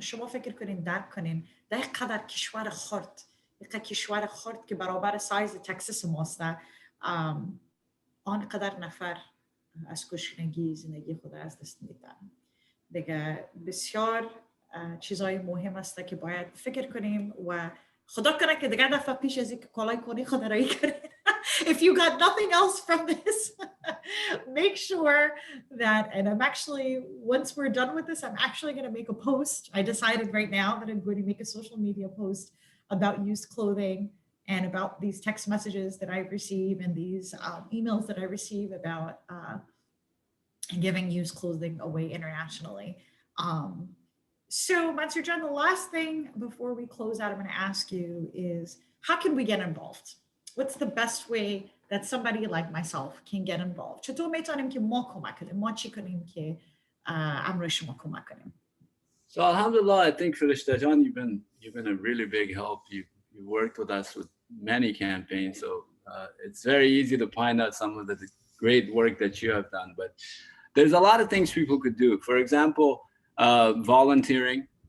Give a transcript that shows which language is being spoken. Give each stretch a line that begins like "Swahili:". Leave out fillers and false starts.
Persian: شما فکر کنین، درک کنین، در قدر کشور خرد، کشور خرد که برابر سایز تکساس ماست، آنقدر نفر از گشنگی زندگی خود از دست میدن. دیگه بسیار چیزای مهم است که باید فکر کنیم و خدا کنه که دیگه دفعه پیش از اینکه کالای کنی خود رایی کنید.
English: If you got nothing else from this, make sure that, and I'm actually, once we're done with this, I'm actually going to make a post. I decided right now that I'm going to make a social media post about used clothing and about these text messages that I receive and these emails that I receive about giving used clothing away internationally. So, Mansoor John, the last thing before we close out, I'm going to ask you is, how can we get involved? What's the best way that somebody like myself can get involved?
Persian: چطور میتونیم که ما کمک کنیم؟ ما چی کنیم که امروز شما کمک کنیم؟
English: So, alhamdulillah, I think Farishta John, you've been a really big help. You worked with us with many campaigns, so it's very easy to find out some of the great work that you have done. But there's a lot of things people could do. For example, volunteering.